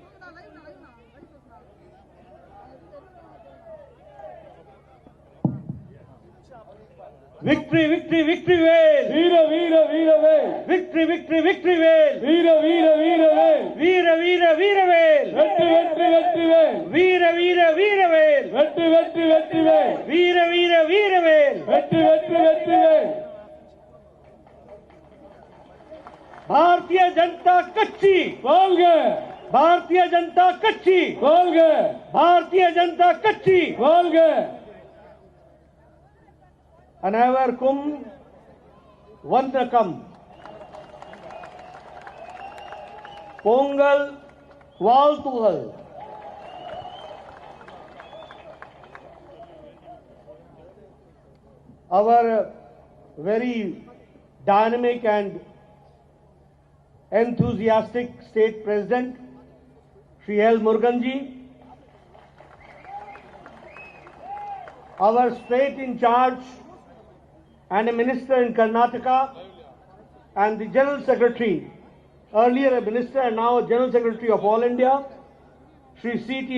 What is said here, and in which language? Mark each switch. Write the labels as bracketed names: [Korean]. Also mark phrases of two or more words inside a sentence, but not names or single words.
[English] Victory, victory, victory வேல். [Tamil] வீர வீர வீர வேல். [English] Victory, victory, victory வேல். [Tamil] வீர வீர வீர வேல். வீர வீர வீர வேல். வெற்றி வெற்றி வெற்றி வேல். வீர வீர வீர வேல். வெற்றி வெற்றி வெற்றி வேல். வீர வீர வீர வேல். வெற்றி வெற்றி வெற்றி வேல். பாரதீய ஜனதா கட்சி வாழ்க பாரதீய ஜனதா கட்சி வாழ்க பாரதீய ஜனதா கட்சி வாழ்க. அனைவருக்கும் வணக்கம் பொங்கல் வாழ்த்துகள். [English] Our very dynamic and enthusiastic state president, Shri L. Muruganji, our state in charge and a minister in Karnataka, and the general secretary, earlier a minister and now a general secretary of All India, Shri C.T.